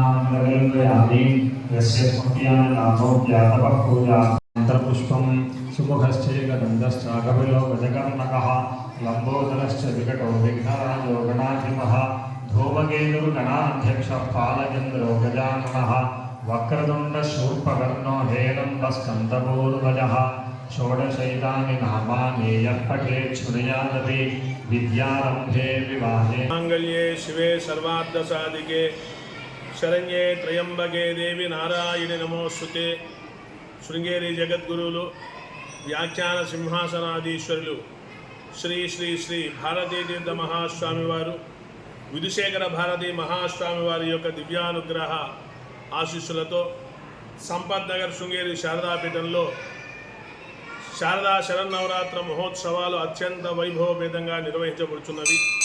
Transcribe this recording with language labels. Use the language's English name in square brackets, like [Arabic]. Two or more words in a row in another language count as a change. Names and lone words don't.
[Sanskrit] निर्वहयामि यस्य स्मृत्यां नामोऽप्यातपः पूजा पुष्पं सुमुखश्चैकदन्तश्चाकपिलो गजकर्णकः लम्बोदरश्च विकटो विघ्नराजो गणाधिपः धूमकेतुर्गणाध्यक्षः पालचन्द्रो गजाननः वक्रतुण्डशूर्पकर्णो हेरम्बस्कन्दपूर्वजः षोडशैतानि नामानि यः पठेत् शृणुयादपि विद्यारम्भे विवाहे माङ्गल्ये शिवे सर्वार्थसाधिके शरण्ये त्र्यम्बके देवी नारायणि नमोस्तुते [Telugu] శృంగేరి జగద్గురువులు వ్యాఖ్యాన సింహాసనాధీశ్వరులు శ్రీ శ్రీ శ్రీ భారతీ తీర్థ మహాస్వామి వారు విధుశేఖర భారతీ మహాస్వామి వారి యొక్క దివ్యానుగ్రహ ఆశీస్సులతో సంపత్ నగర్ శృంగేరి శారదాపీఠంలో శారదా శరన్నవరాత్ర మహోత్సవాలు అత్యంత వైభవపేతంగా నిర్వహించబడుతున్నవి.